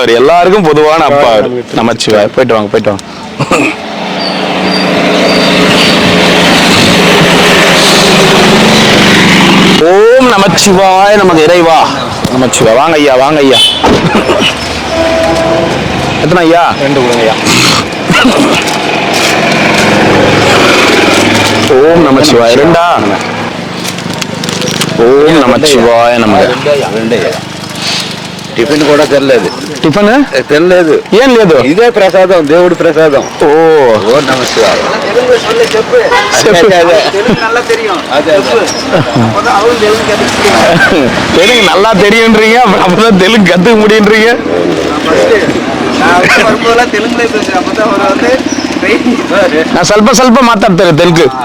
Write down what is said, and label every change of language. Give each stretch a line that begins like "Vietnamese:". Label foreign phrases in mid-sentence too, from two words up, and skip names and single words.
Tamil: அவர் எல்லாருக்கும் பொதுவான அப்பா. நமச்சிவா. போயிட்டு வாங்க. ஓம் நமச்சிவாய நமக்கு இறைவா. நமச்சிவா. வாங்க ஐயா. எத்தனை ஐயா? 2 கொடுங்க ஐயா. ஓம் நமச்சிவாய. 2ஆ? ஓம் நமச்சிவாய நமக.
Telugu: టిఫిన్ కూడా తెల్లలేదు. టిఫిన్ తెల్లలేదు. ఏం లేదు. ఇదే ప్రసాదం, దేవుడి ప్రసాదం. ఓ నమస్కారం.
Tamil: தெலுங்கு நல்லா தெரியுன்றீங்க, அப்பதான் தெலுங்கு கத்துக்க முடியுன்றீங்க.
Kannada: நான் ಸ್ವಲ್ಪ ಮಾತಾಡ್ತೇನೆ ತೆಲುಗು.